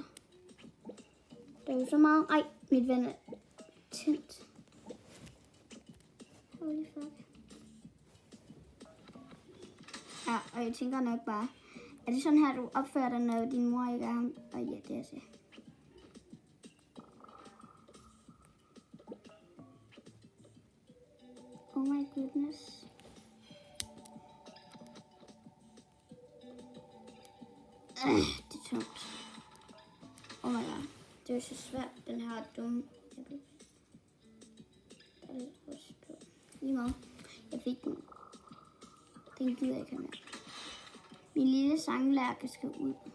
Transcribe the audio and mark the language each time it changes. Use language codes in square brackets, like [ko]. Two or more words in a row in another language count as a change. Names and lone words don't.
[da] Der er jo så meget. Ej, mit ven er tændt. [en] Holy fuck. [da] Ja, og jeg tænker nok bare, er det sådan her, du opfører dig, når din mor ikke er ham? Og ja, det er det. [en] Oh my goodness. [da] Det er tungt. [en] Oh my god. [da] Det er så svært, den her dumme. Lige meget. Jeg fik den. Den gider jeg ikke have mere. Min lille sanglærke skal ud.